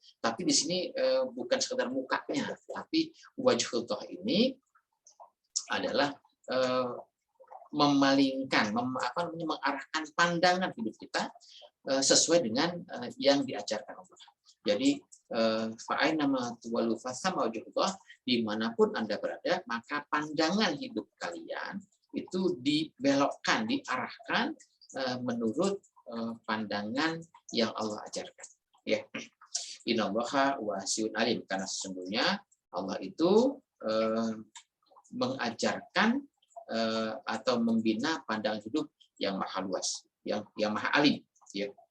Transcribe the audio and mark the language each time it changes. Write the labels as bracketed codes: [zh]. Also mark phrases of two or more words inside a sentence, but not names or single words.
[id] Tapi di sini bukan sekedar mukanya, tapi wajhullah ini adalah memalingkan, mengarahkan pandangan hidup kita sesuai dengan yang diajarkan Allah. [ar] Jadi فأينما تولوا فثم وجه الله, [id] dimanapun Anda berada, maka pandangan hidup kalian itu dibelokkan, diarahkan menurut pandangan yang Allah ajarkan. Ya, [ar] إن الله واسع عليم, [id] karena sesungguhnya Allah itu mengajarkan atau membina pandangan hidup yang maha luas, yang maha alim, ya.